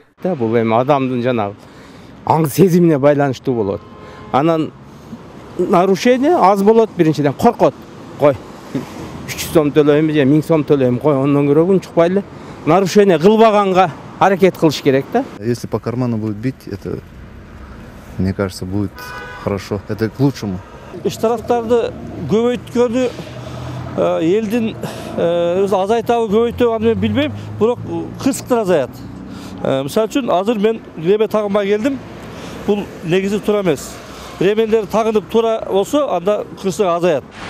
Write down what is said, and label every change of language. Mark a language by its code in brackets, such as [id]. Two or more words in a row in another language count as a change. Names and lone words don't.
[ky] Бул эми адамдын жанагы аң сезимине байланыштуу болот. Анан нарушение аз болот, биринчиден коркот. Кой 300 сом төлөйм же 1000 сом төлөйм, кой ондон көрө унчукпайлы. Нарушение кылбаганга аракет кылыш керек да. [ru] Если по карману будет бить, это, мне кажется, будет хорошо. Это к лучшему. [ky] Штрафтарды көбөйткөнү элдин азайтабы көбөйтөбү аны мен билбейм, бирок кырсыктар азаят. Мисалы үчүн азыр мен реме тагынбай келдим. Бул негизи туура эмес. Ремендер тагынып туура болсо, анда кырсык азаят.